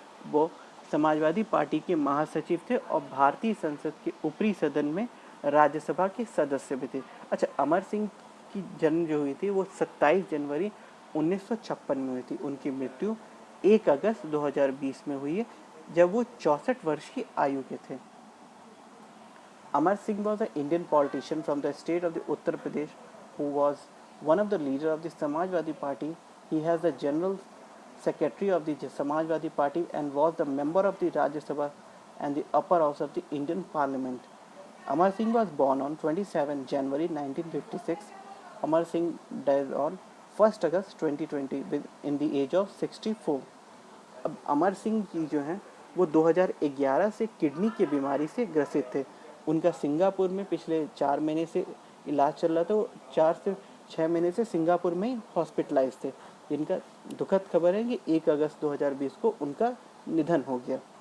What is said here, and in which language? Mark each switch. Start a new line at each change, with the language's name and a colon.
Hindi: वो समाजवादी पार्टी के महासचिव थे और भारतीय संसद के ऊपरी सदन में राज्यसभा के सदस्य भी थे। अच्छा, अमर सिंह की जन्म जो हुई थी वो 27 जनवरी 1956 में हुई थी। उनकी मृत्यु 1 अगस्त 2020 में हुई है जब वो 64 वर्ष की आयु के थे।
English: Amar Singh was an Indian politician from the state of the Uttar Pradesh who was one of the leaders of the Samajwadi Party. He has the general secretary of the Samajwadi Party and was the member of the Rajya Sabha and the upper house of the Indian Parliament. Amar Singh was born on 27 January 1956. Amar Singh died on 1st August 2020 in the age of 64.
Hindi: अब अमर सिंह जी जो हैं वो 2011 से kidney की बीमारी से ग्रसित थे। उनका सिंगापुर में पिछले 4 महीने से इलाज चल रहा था। वो 4 से 6 महीने से सिंगापुर में ही हॉस्पिटलाइज थे। जिनका दुखद खबर है कि 1 अगस्त 2020 को उनका निधन हो गया।